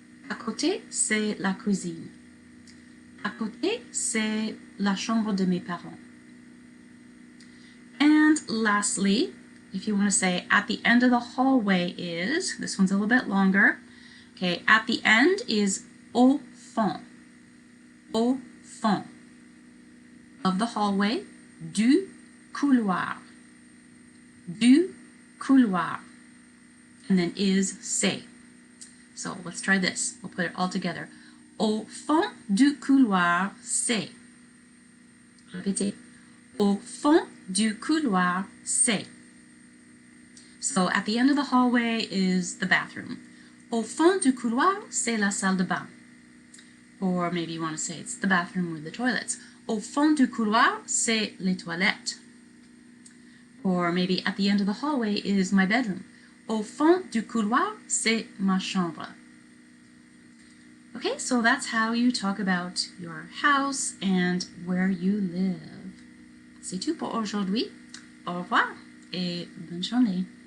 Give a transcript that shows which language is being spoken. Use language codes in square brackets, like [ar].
[fr] À côté, c'est la cuisine. À côté, c'est la chambre de mes parents. [en] And lastly, if you want to say at the end of the hallway is, this one's a little bit longer. Okay, at the end is au fond. Au fond of the hallway, du couloir. Du couloir. And then is c'est. So let's try this. We'll put it all together. [fr] Au fond du couloir, c'est. Répétez. Au fond du couloir, c'est. [en] So at the end of the hallway is the bathroom. [fr] Au fond du couloir, c'est la salle de bain. [en] Or maybe you want to say it's the bathroom with the toilets. [fr] Au fond du couloir, c'est les toilettes. [en] Or maybe at the end of the hallway is my bedroom. [fr] Au fond du couloir, c'est ma chambre. [en] Okay, so that's how you talk about your house and where you live. [fr] C'est tout pour aujourd'hui. Au revoir et bonne journée.